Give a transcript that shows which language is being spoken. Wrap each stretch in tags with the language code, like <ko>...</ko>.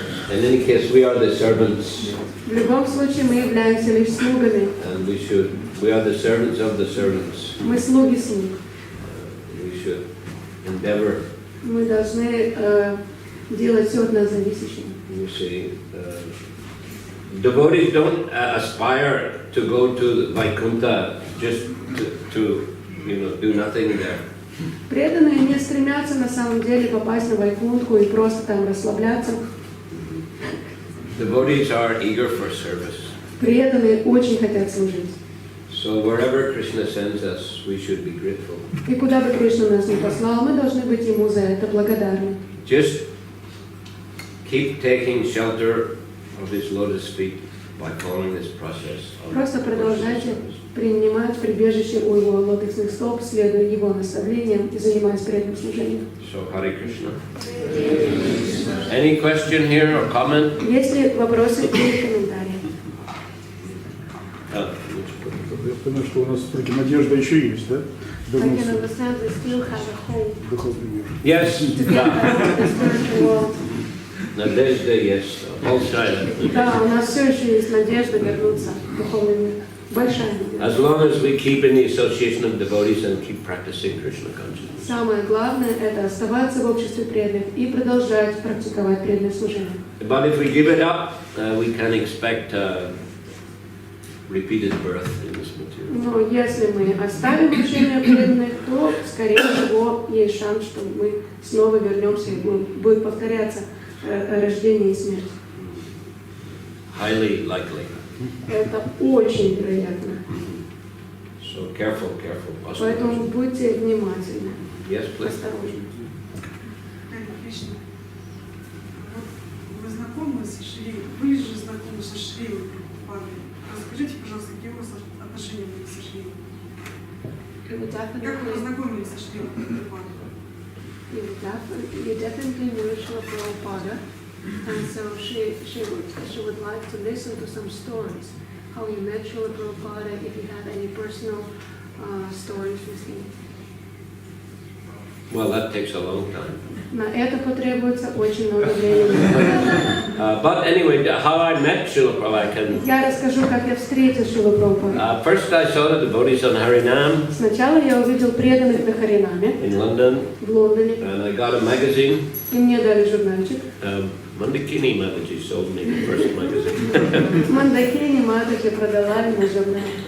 <en>In any case, we are the servants.</en> <ru>В любом случае мы являемся лишь слугами.</ru> <en>And we are the servants of the servants.</en> <ru>Мы слуги слуг.</ru> <en>We should endeavor.</en> <ru>Мы должны делать все от нас зависящее.</ru> <en>You see, devotees don't aspire to go to Vaikuntha just to do nothing there.</en> <ru>Преданные не стремятся на самом деле попасть на Вайкунтху и просто там расслабляться.</ru> <en>Devotees are eager for service.</en> <ru>Преданные очень хотят служить.</ru> <en>So wherever Krishna sends us, we should be grateful.</en> <ru>И куда бы Кришна нас ни послал, мы должны быть Ему за это благодарны.</ru> <en>Just keep taking shelter of His lotus feet by following this process.</en> <ru>Просто продолжайте принимать прибежище у Его лотосных стоп, следуя Его наставлениям и занимаясь преданным служением.</ru> <en>So Hare Krishna. Any question here or comment?</en> <ru>Есть ли вопросы или комментарии? Я понимаю, что у нас все-таки надежда еще есть, да?</ru> <en>I can understand we still have a hope</en> <ru>Духовный мир.</ru> <en>Yes. to get back to the spiritual world.</en> <ru>Надежда есть.</ru> <en>All silent.</en> <ru>Да, у нас все еще есть надежда вернуться в духовный мир. Большая награда.</ru> <en>As long as we keep in the association of devotees and keep practicing Krishna consciousness.</en> <ru>Самое главное – это оставаться в обществе преданных и продолжать практиковать преданное служение.</ru> <en>But if we give it up, we can expect repeated birth in this material.</en> <ru>Но если мы оставим учение преданных, то, скорее всего, есть шанс, что мы снова вернемся и будет повторяться рождение и смерть.</ru> <en>Highly likely.</en> <ru>Это очень вероятно.</ru> <en>So careful.</en> <ru>Поэтому будьте внимательны.</ru> <en>Yes, please.</en> <ru>Осторожны. Харе Кришна. Вы знакомы со Шрилой? Вы же знакомы со Шрилой Прабхупадой. Расскажите, пожалуйста, какие у вас отношения были со Шрилой? Как вы познакомились со Шрилой Прабхупадой?</ru> <en>You definitely knew Srila Prabhupada, and so she would like to listen to some stories. How you met Srila Prabhupada, if you have any personal stories with him. Well, that takes a long time.</en> <ru>На это потребуется очень много времени.</ru> <en>But anyway, how I met Srila Prabhupada,</en> <ru>Я расскажу, как я встретил Шрилу Прабхупаду.</ru> <en>first I saw the devotees on Harinam</en> <ru>Сначала я увидел преданных на Харинаме</ru> <en>in London,</en> <ru>в Лондоне,</ru> <en>and I got a magazine.</en> <ru>и мне дали журнальчик.</ru> <en>Mandakini Mataji sold me the first magazine.</en> <ru>Мандакини Матахи продала мне журнал.</ru>